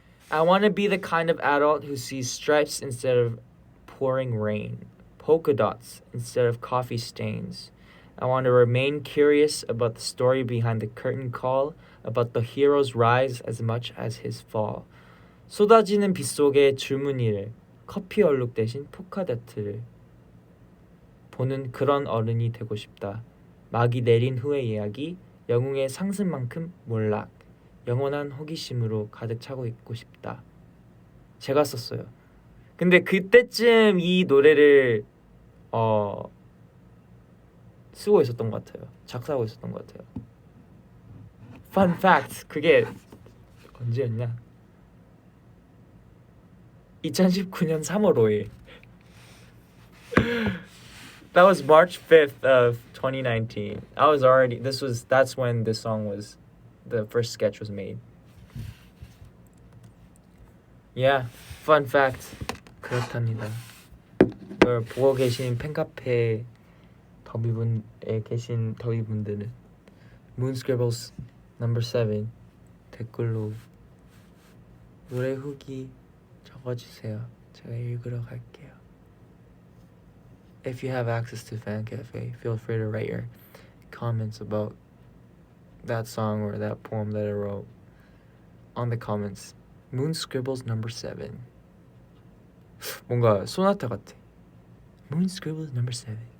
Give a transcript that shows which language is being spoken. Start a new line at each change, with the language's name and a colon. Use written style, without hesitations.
English: I want to be the kind of adult who sees stripes instead of pouring rain, polka dots instead of coffee stains. I want to remain curious about the story behind the curtain call, about the hero's rise as much as his fall.
Korean: 쏟아지는 빗속의 줄무늬를, 커피 얼룩 대신 포카다트를 보는 그런 어른이 되고 싶다. 막이 내린 후의 이야기, 영웅의 상승만큼 몰락. 영원한 호기심으로 가득 차고 있고 싶다. 제가 썼어요. 근데 그때쯤 이 노래를 쓰고 있었던 것 같아요. 작사하고 있었던 것 같아요.
English: Fun fact,
Korean: 그게 언제였냐? 2019년 3월 5일.
English: That was March 5th of 2019. That's when this song was, the first sketch was made. Yeah, fun fact.
Korean: 그렇답니다. 이걸 보고 계신 팬카페 더비분에 계신 더비분들은 Moon Scribbles number 7 댓글로 노래 후기 적어주세요. 제가 읽으러 갈게요.
English: If you have access to Fan Cafe, feel free to write your comments about that song or that poem that I wrote on the comments.
Korean: Moon Scribbles number 7. 뭔가 소나타 같아. Moon Scribbles number 7.